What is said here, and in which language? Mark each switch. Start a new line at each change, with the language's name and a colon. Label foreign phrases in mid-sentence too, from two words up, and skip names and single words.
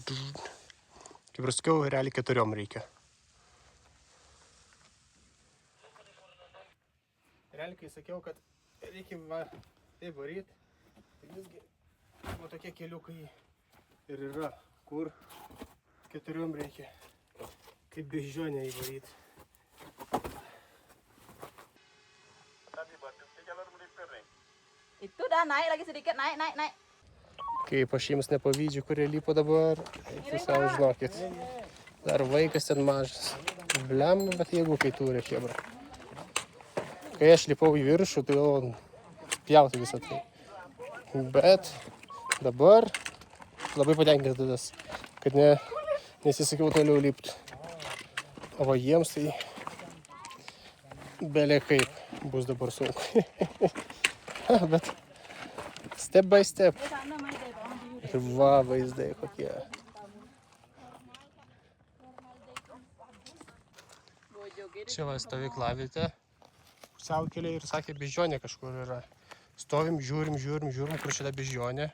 Lithuanian: Kaip ir sakiau, realiai 4 reikia. Realiai, kai sakiau, kad reikia va taip varyt, tai visgi va tokie keliukai ir yra, kur 4 reikia. Kaip beždžionę įvaryt.
Malay: Itu dah naik lagi sedikit, naik.
Lithuanian: Kaip aš jiems nepavydžiu, kurie lipo dabar, tai savo žinokit. Dar vaikas ten mažas. Bliam, bet jeigu kai turi chebra. Kai aš lipau į viršų, tai jau pjauti visą tai. Bet dabar labai patenkintas, kad nesisakiau toliau lipti. O va jiems tai belė kaip bus dabar sunku. Bet
English: step by step.
Lithuanian: Ir va vaizdai kokie. Čia va stovyklavietė. Pusiaukelė ir sakė, beždžionė kažkur yra. Stovim, žiūrim, kur šita beždžionė.